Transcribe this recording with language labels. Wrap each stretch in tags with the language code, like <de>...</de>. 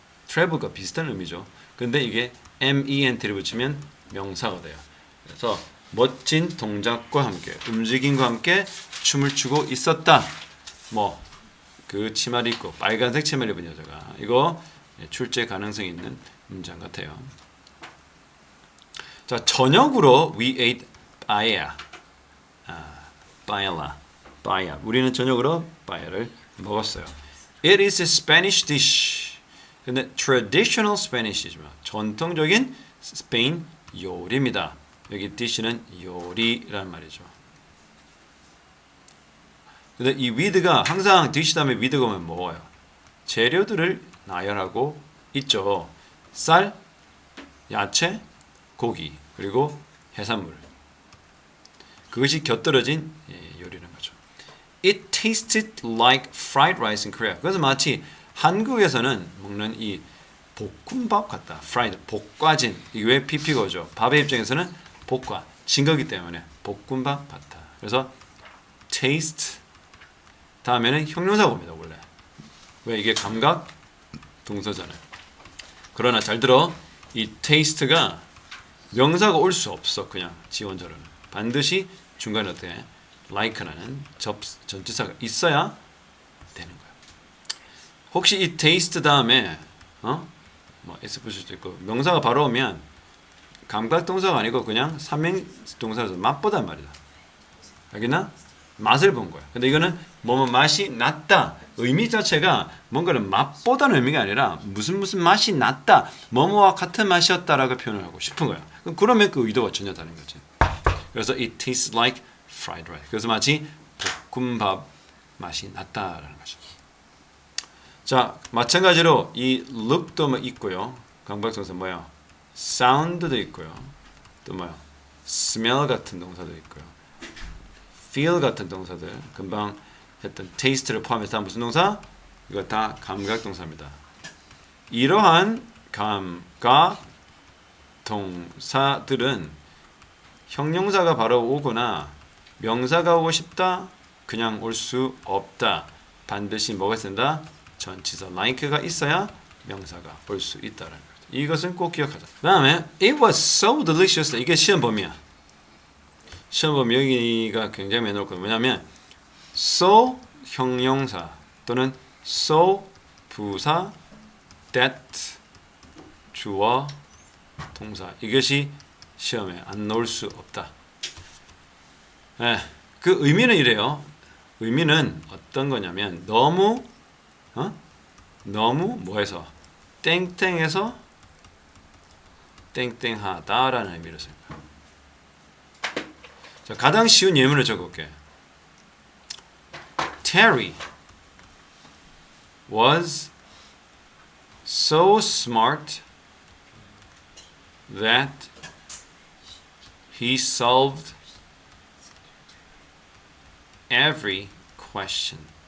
<ko>travel과 비슷한 의미죠. 근데 이게 ment를 붙이면 명사가 돼요. 그래서 멋진 동작과 함께 움직임과 함께 춤을 추고 있었다. 뭐 그 치마를 입고 빨간색 치마를 입은 여자가 이거 출제 가능성이 있는 문장 같아요. 자, 저녁으로</ko> <en>we ate paella. paella.</en> <ko>우리는 저녁으로 paella를 먹었어요.</ko> <en>It is a Spanish dish.</en> <ko>근데 traditional Spanish이지만 전통적인 스페인 요리입니다. 여기 dish는 요리란 말이죠. 근데 이 with가 항상 dish 다음에 with가 오면 뭐예요? 재료들을 나열하고 있죠. 쌀, 야채, 고기, 그리고 해산물. 그것이 곁들여진 요리라는 거죠.</ko> <en>It tasted like fried rice in Korea.</en> <ko>그래서 마치 한국에서는 먹는 이 볶음밥 같다. fried, 볶아진. 이게 왜 PP가 오죠? 밥의 입장에서는 볶아진 거기 때문에 볶음밥 같다. 그래서 taste 다음에는 형용사가 옵니다. 원래. 왜 이게 감각 동사잖아요. 그러나 잘 들어. 이 taste가 명사가 올 수 없어. 그냥 지원자로는. 반드시 중간에 어떻게 like라는 전치사가 있어야 되는 거예요. 혹시 이 taste 다음에 뭐 s 붙일 수도 있고 명사가 바로 오면 감각 동사가 아니고 그냥 삼행 동사라서 맛보단 말이다. 알겠나? 맛을 본 거야. 근데 이거는 뭐뭐 맛이 났다. 의미 자체가 뭔가를 맛보다는 의미가 아니라 무슨 맛이 났다. 뭐뭐와 같은 맛이었다라고 표현을 하고 싶은 거야. 그러면 그 의도가 전혀 다른 거지. 그래서</ko> <en>it tastes like fried rice.</en> <ko>그래서 마치 볶음밥 맛이 났다라는 거죠. 자, 마찬가지로 이 look도 있고요. 강박동사 뭐야? sound도 있고요. 또 뭐야? smell 같은 동사도 있고요. feel 같은 동사들 금방 했던 taste를 포함해서 무슨 동사? 이거 다 감각 동사입니다. 이러한 감각 동사들은 형용사가 바로 오거나 명사가 오고 싶다 그냥 올 수 없다. 반드시 뭐가 쓴다? 전치사 like가 있어야 명사가 올 수 있다라는 거죠. 이것은 꼭 기억하자. 그다음에</ko> <en>it was so delicious.</en> <ko>이게 시험 범위야. 시험 범위 여기가 굉장히 매너올 거예요. 왜냐하면 so 형용사 또는 so 부사 that 주어 동사 이것이 시험에 안 나올 수 없다. 네, 그 의미는 이래요. 의미는 어떤 거냐면 너무 뭐해서 땡땡해서 땡땡하다라는 의미로 써요. 자, 가장 쉬운 예문을 적어볼게.</ko> <en>Terry was so smart that he solved every question.</en>